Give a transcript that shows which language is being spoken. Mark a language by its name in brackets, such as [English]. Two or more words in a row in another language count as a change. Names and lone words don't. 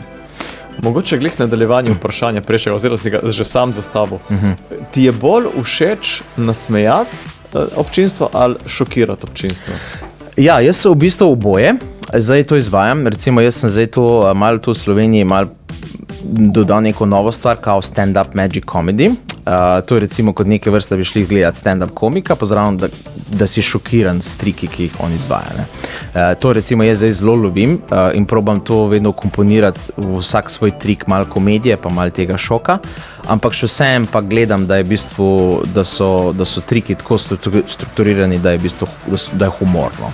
[Slovenian] Mogoče glih nadaljevanje vprašanja prejšnjega, oziroma si ga že sam zastavil. Ti je bolj všeč nasmejati občinstvo ali šokirati občinstvo? Ja, jaz sem v bistvu oboje, zdaj to izvajam, recimo jaz sem zdaj malo tu v Sloveniji dodal neko novo stvar, kao [English] stand-up magic comedy. [Slovenian] To je recimo kot neke vrste bi šli gledati stand-up komika, pozdravljam, da si šokiran s triki, ki jih on izvaja. Ne. To recimo jaz zdaj zelo ljubim in probam to vedno komponirati v vsak svoj trik, malo komedije, pa malo tega šoka, ampak še vsem pa gledam, da je v bistvu, da so triki tako strukturirani, da je v bistvu, da je humorno.